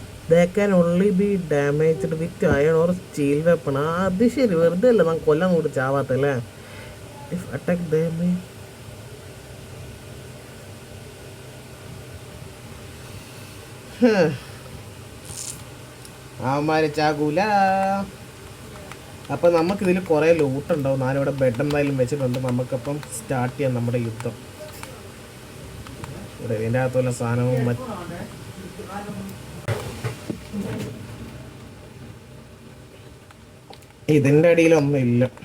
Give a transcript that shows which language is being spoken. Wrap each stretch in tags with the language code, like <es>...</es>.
<en>They can only be damaged with iron or steel weapon.</en> <ml>അത് ശരി, വെറുതെ അല്ല ഞാൻ കൊല്ലാൻ കൂടി ചാവാത്തല്ലേ.</ml> <en>If attack they may</en> <ml>അവന്മാര് ചാകൂല. അപ്പം നമുക്കിതിൽ കുറേ ലൂട്ടുണ്ടാവും. ഞാനിവിടെ ബെഡ് എന്തായാലും വെച്ചിട്ടുണ്ട്. നമുക്കപ്പം സ്റ്റാർട്ട് ചെയ്യാം നമ്മുടെ യുദ്ധം. ഇവിടെ ഇതിൻ്റെ അകത്തുള്ള സാധനവും ഇതിൻ്റെ അടിയിലൊന്നും ഇല്ല.</ml>